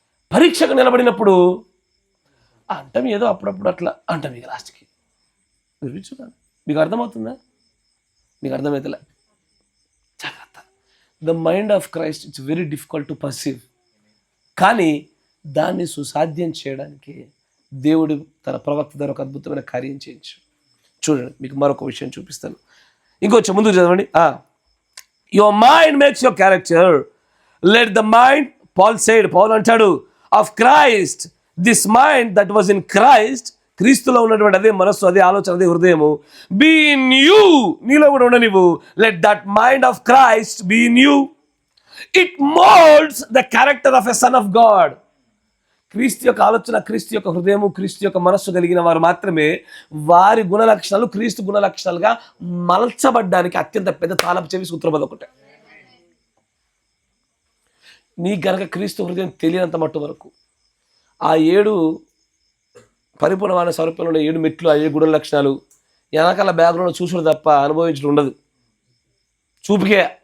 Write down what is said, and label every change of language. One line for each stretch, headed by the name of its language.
Telugu: పరీక్షకు నిలబడినప్పుడు అంటాం ఏదో అప్పుడప్పుడు అట్లా అంటాం, ఇక లాస్ట్కి చూడండి. మీకు అర్థమవుతుందా? మీకు అర్థమవుతలే? జాగ్రత్త.
English: The mind of Christ it's very difficult to perceive.
Telugu: కానీ దాన్ని సుసాధ్యం చేయడానికి దేవుడు తన ప్రవక్త ద్వారా ఒక అద్భుతమైన కార్యం చేయించు. చూడండి, మీకు మరొక విషయం చూపిస్తాను. ఇంకొంచెం ముందుకు చదవండి.
English: Your mind makes your character. Let the mind, Paul అంటాడు, of Christ, this mind that was in Christ,
Telugu: క్రీస్తులో ఉన్నటువంటి అదే మనస్సు, అదే ఆలోచన, అదే హృదయము,
English: be in you,
Telugu: నీలో కూడా ఉండనివ్వు.
English: Let that mind of Christ be in you. It molds the character of a son of God.
Telugu: క్రీస్తు యొక్క ఆలోచన, క్రీస్తు యొక్క హృదయము, క్రీస్తు యొక్క మనస్సు కలిగిన వారు మాత్రమే వారి గుణ లక్షణాలు క్రీస్తు గుణ లక్షణాలుగా మలచబడ్డానికి అత్యంత పెద్ద తాళపు చెవి సూత్రం అదొకటే. నీకు గనక క్రీస్తు హృదయం తెలియనంత మట్టు వరకు ఆ 7 పరిపూర్ణమైన స్వరూపంలో 7 మెట్లు, ఆ 7 గుణ లక్షణాలు వెనకాల బ్యాక్గ్రౌండ్ చూసుడు తప్ప అనుభవించడం ఉండదు, చూపుకే.